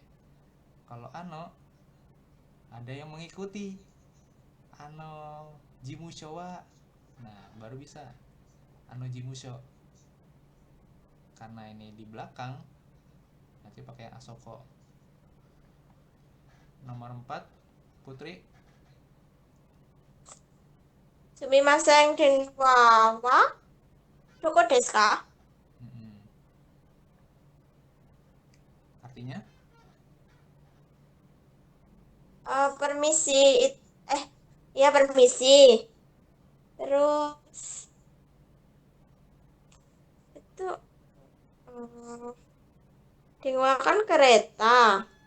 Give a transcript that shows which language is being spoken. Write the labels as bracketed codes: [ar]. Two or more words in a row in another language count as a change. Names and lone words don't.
[id] Kalau ano ada yang mengikuti, [ja] あの事務所は, [id] nah baru bisa [ja] あの事務所. [id] Karena ini di belakang nanti pakai asoko. Nomor 4, Putri. [ja] すみません電話はどこですか? [id] Artinya? Permisi. Ya permisi. Terus itu denwa kan kereta.